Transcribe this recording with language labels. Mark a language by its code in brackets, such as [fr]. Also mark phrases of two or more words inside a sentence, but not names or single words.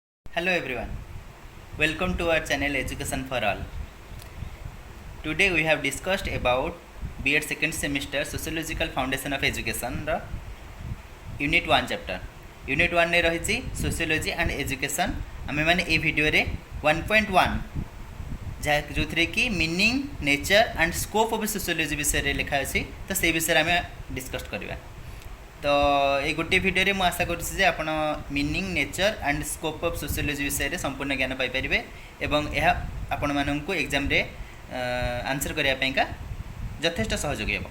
[en] Hello everyone, welcome to our channel Education for All. Today we have discussed about B.ed second semester Sociological Foundation of Education ର Unit-1 chapter. Unit-1 [or] ରେ ରହିଛି [en] Sociology and Education. [or] ଆମେ ମାନେ এই ଭିଡ଼ିଓରେ 1.1 ଯାହା ଯେଉଁଥିରେ କି [en] meaning nature and scope of sociology [or] ବିଷୟରେ ଲେଖା ଅଛି ତ ସେଇ ବିଷୟରେ ଆମେ ଡିସ୍କସ୍ କରିବା। ତ এই ଗୋଟିଏ ଭିଡ଼ିଓରେ ମୁଁ ଆଶା କରୁଛି ଯେ ଆପଣ [en] meaning nature and scope of sociology [or] ବିଷୟରେ ସମ୍ପୂର୍ଣ୍ଣ ଜ୍ଞାନ ପାଇପାରିବେ ଏବଂ ଏହା ଆପଣମାନଙ୍କୁ ଏକ୍ଜାମ୍ରେ ଆନ୍ସର୍ କରିବା ପାଇଁକା ଯଥେଷ୍ଟ ସହଯୋଗୀ ହେବ।